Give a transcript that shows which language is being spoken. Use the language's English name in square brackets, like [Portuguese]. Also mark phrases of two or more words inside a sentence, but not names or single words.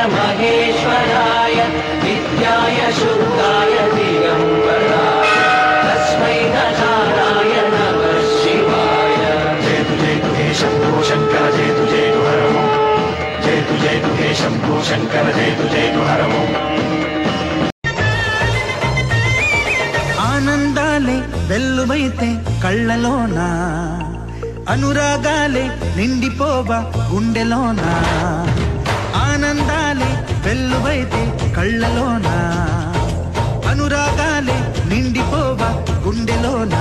[Sanskrit] महेश्वराय नित्याय शुद्धाय दिगंबराय तस्मै नकाराय नमः शिवाय जयतु जयतु हे शंभो शंकर जयतु जयतु हर ओम जयतु जयतु हे शंभो शंकर जयतु जयतु हर ओम [Telugu] ఆనందాలే వెల్లువైతే కళ్ళలోనా అనురాగాలే నిండిపోవా గుండెలోనా ఆనందాలే వెల్లువైతే కళ్ళలోనా అనురాగాలే నిండిపోవా గుండెలోనా